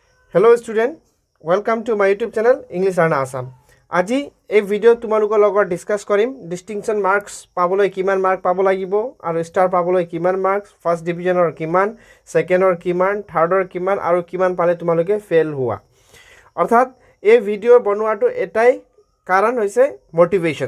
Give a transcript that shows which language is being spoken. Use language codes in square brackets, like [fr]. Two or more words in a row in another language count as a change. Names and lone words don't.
[en] hello student welcome to my YouTube channel English learn Assam. [as] আজি এই ভিডিও তোমালোকৰ লগত ডিসকাস কৰিম [en] distinction marks [as] পাবলৈ কিমান মার্ক পাব লাগিব আৰু স্টার পাবলৈ কিমান মার্কস, ফার্স্ট ডিভিজনৰ কিমান, সেকেন্ডৰ কিমান, থাৰ্ডৰ কিমান আৰু কিমান পালে তোমালোকে ফেল হোৱা। অৰ্থাৎ এই ভিডিও বনোৱাটো এটাই কাৰণ হৈছে মোটিভেশনস।